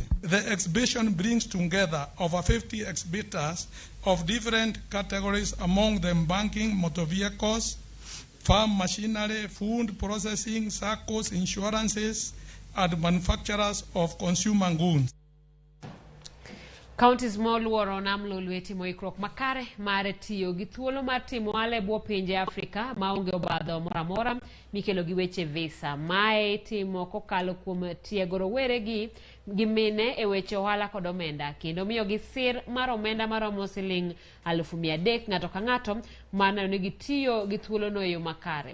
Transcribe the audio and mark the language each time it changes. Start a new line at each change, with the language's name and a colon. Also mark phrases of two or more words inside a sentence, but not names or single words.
English: The exhibition brings together over 50 exhibitors of different categories, among them banking, motor vehicles, farm machinery, food processing, circles, insurances, and manufacturers of consumer goods.
Luo (Kenya and Tanzania): Counties moluoro nam lolwe timo ikruok makare mare tiyo gi thuolo mar timo ohala e bwo pinje Afrika maonge obadho moro amora mikelo gi weche visa. Mae timo kokalo kuom tiego rowere gi mine e weche ohala kod omenda, kendo miyo gi sir mar omenda maromo siling 300,000 ng'ato ka ng'ato mana ne gitiyo gi thuolo no e yo makare.